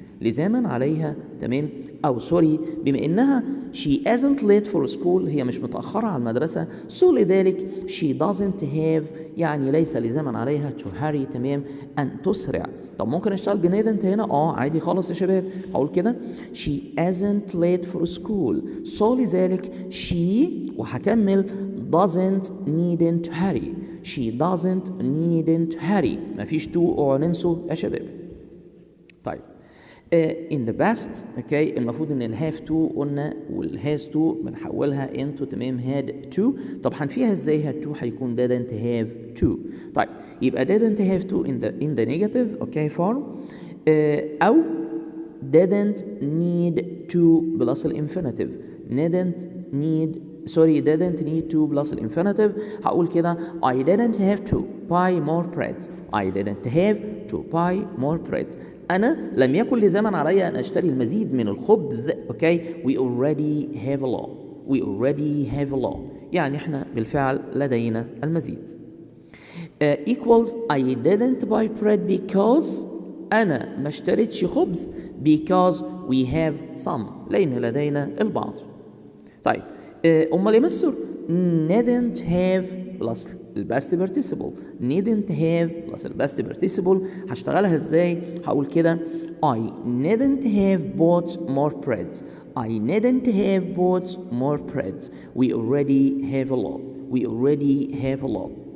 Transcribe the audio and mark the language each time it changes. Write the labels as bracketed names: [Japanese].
[Arabic] لزاما عليها، تمام، او سوري، بما انها [English] she isn't late for school [Arabic] هي مش متأخرة على المدرسة، so لذلك [English] she doesn't have [Arabic] يعني ليس لزاما عليها to hurry، تمام، أن تسرع. طب ممكن اشتغل بneedn't هنا؟ عادي خالص يا شباب. هقول كده [English] she isn't late for school so لذلك she وهكمل doesn't needn't hurry. she doesn't needn't hurry، [Arabic] مفيش to ننسوا يا شباب. طيب [English] in the past [Arabic] اوكي المفروض ان الهاف تو قلنا والهاز تو بنحولها into، تمام، had to. [English] طب [Arabic] هنفيها ازاي [English] had to؟ هيكون didn't have to. طيب يبقى didn't have to in the negative okay form، او didn't need to plus الانفينيتيف. didn't need to plus الانفينيتيف. هقول كده I didn't have to buy more bread. I didn't have to buy more bread. [Arabic] أنا لم يكن لزاما علي أن أشتري المزيد من الخبز. أوكي [English] we already have a lot [Arabic] يعني إحنا بالفعل لدينا المزيد. [English] equals I didn't buy bread because [Arabic] أنا ما اشتريتش خبز [English] because we have some [Arabic] لأن لدينا البعض. طيب أمال يا مستر didn't have plus الباست participle. [English] didn't have plus الباست participle [Arabic] هشتغلها ازاي؟ هقول كده [English] I didn't have bought more bread. I didn't have bought more bread. We already have a lot.